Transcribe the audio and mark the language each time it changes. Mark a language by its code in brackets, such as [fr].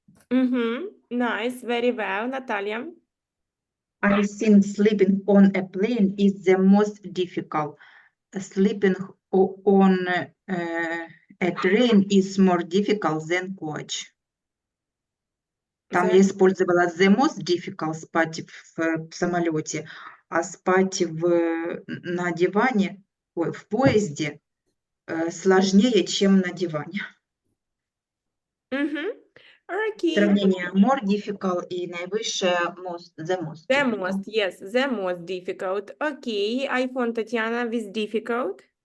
[en] Mm-hmm. Nice. Very well, Natalia. I think sleeping on a plane is the most difficult. Sleeping on a train is more difficult than coach. [ru] Там я использовала the most difficult спать в самолете, а спать на диване, в поезде сложнее, чем на диване. [en] Mm-hmm. Okay. [ru] Сравнение more difficult и наивысшее the most. [en] The most, yes, the most difficult. Okay, iPhone Tatiana with difficult.